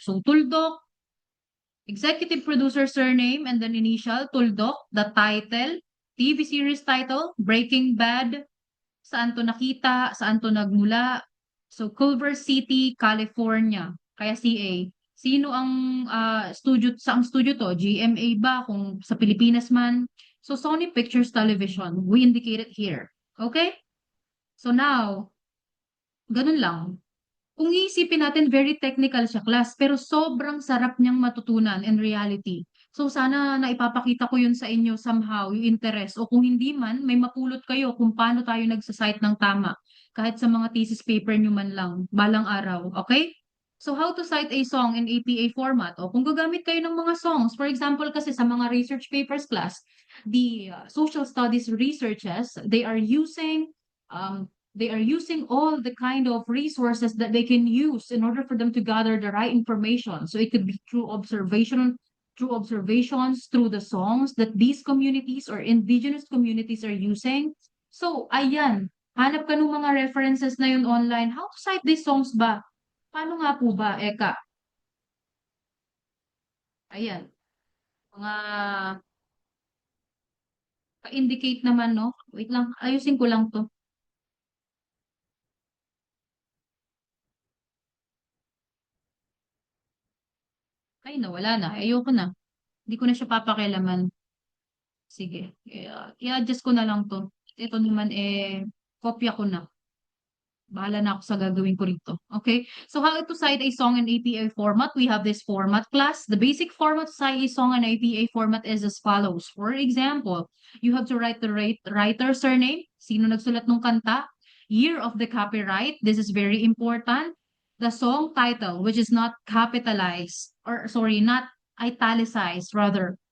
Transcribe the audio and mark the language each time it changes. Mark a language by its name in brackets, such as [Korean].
[English] So, Tuldok, executive producer surname and then initial, Tuldok, the title, TV series title, Breaking Bad, [Filipino] saan to nakita, saan to nagmula, [English] So, Culver City, California. [Filipino] Kaya CA. Sino ang studio, saang studio to? GMA ba? Kung sa Pilipinas man. So, Sony Pictures Television. [English] We indicate it here. Okay? So now, [Filipino] ganun lang. Kung iisipin natin, [English] very technical [Filipino] siya class, pero sobrang sarap niyang matutunan [English] in reality. [Filipino] So sana naipapakita ko yun sa inyo somehow, yung interest. O kung hindi man, may mapulot kayo kung paano tayo nagsasite ng tama. Kahit sa mga thesis paper nyo man lang, balang araw. Okay? [English] So how to cite a song in APA format? [Filipino] O kung gagamit kayo ng mga songs, [English] for example [Filipino] kasi sa mga research papers class, [English] the social studies researches, um, they are using all the kind of resources that they can use in order for them to gather the right information. So it could be through observations, through the songs that these communities or indigenous communities are using. [Filipino] So, ayan, hanap ka ng mga references na yun online. [English] How to cite these songs [Filipino] ba? Paano nga po ba, Eka? Ayan, mga pa-indicate naman, no? Wait lang, ayusin ko lang to. Ay, nawala na. Ayoko na. Hindi ko na siya papakialaman. Sige, i-adjust ko na lang to. Ito naman kopya ko na. Bahala na ako sa gagawin ko rito. [English] Okay? So how to cite a song in APA format? We have this format class. The basic format to cite a song in APA format is as follows. For example, you have to write the writer's surname. [Filipino] Sino nagsulat ng kanta? [English] Year of the copyright. This is very important. The song title, which is not capitalized, or sorry, not italicized, rather.